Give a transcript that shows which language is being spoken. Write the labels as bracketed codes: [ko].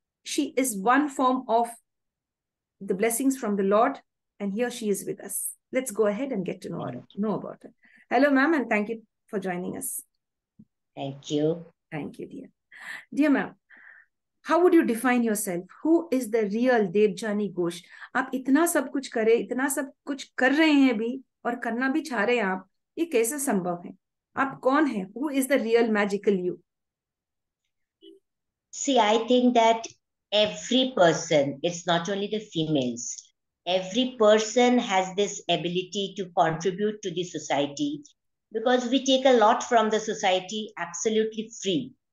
[en] She is one form of the blessings from the Lord, and here she is with us. Let's go ahead and get to know about her. Hello, ma'am, and thank you for joining us. Thank you. Thank you, dear. Dear ma'am, how would you define yourself? Who is the real Debjani Ghosh? [hi] आप इतना सब कुछ करे, इतना सब कुछ कर रहे हैं भी, और करना भी चाह रहे हैं आप. ये कैसे संभव है? आप कौन हैं? [en] Who is the real magical you? See, I think that every person, it's not only the females, every person has this ability to contribute to the society, because we take a lot from the society absolutely free.